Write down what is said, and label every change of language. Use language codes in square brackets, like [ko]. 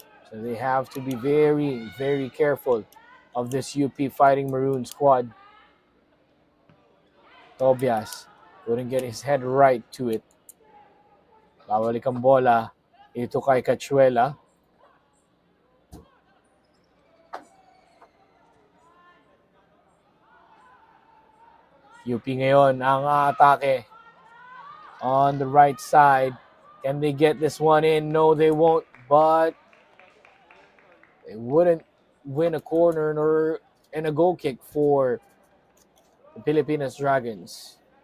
[en] So they have to be very, very careful of this UP Fighting Maroon squad. Tobias couldn't get his head right to it. [tl] Babalik ang bola ito kay Cachuela. UP ngayon ang atake [en] on the right side. Can they get this one in? No, they won't. But they wouldn't win a corner nor and a goal kick for the Pilipinas Dragons.